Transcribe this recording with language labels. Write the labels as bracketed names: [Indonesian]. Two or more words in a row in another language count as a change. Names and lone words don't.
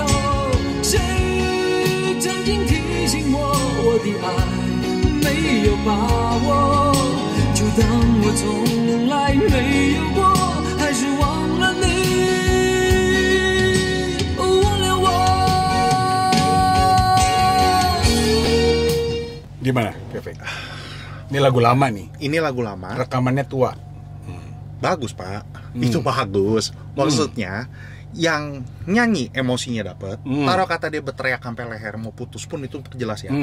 [Chinese] 谁曾经提醒我，我的爱没有把握？就当我从来没有过，还是忘了你，忘了我。 [Indonesian] Gimana, Kevin? Ini lagu lama nih. Ini lagu lama. Rekamannya tua. Bagus, Pak. Itu bagus. Maksudnya yang nyanyi emosinya dapat. Taruh kata dia berteriak sampai leher mau putus pun itu jelas ya.